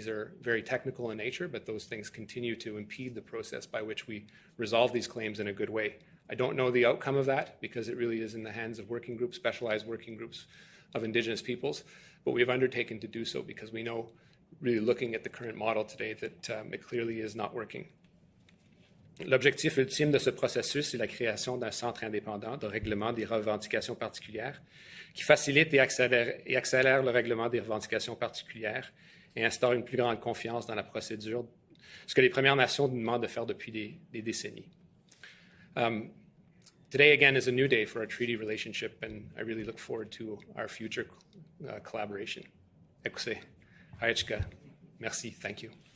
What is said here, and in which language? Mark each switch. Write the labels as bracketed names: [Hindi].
[English] These are very technical in nature, but those things continue to impede the process by which we resolve these claims in a good way. I don't know the outcome of that because it really is in the hands of working groups, specialized working groups of Indigenous peoples, but we have undertaken to do so because we know, really looking at the current model today, that it clearly is not working. [French] L'objectif ultime de ce processus est la création d'un centre indépendant de règlement des revendications particulières qui facilite et accélère le règlement des revendications particulières et instaure une plus grande confiance dans la procédure, ce que les Premières Nations nous demandent de faire depuis des décennies. [English] Today, again, is a new day for our treaty relationship, and I really look forward to our future collaboration. Ekuse, Hayachka, merci, thank you.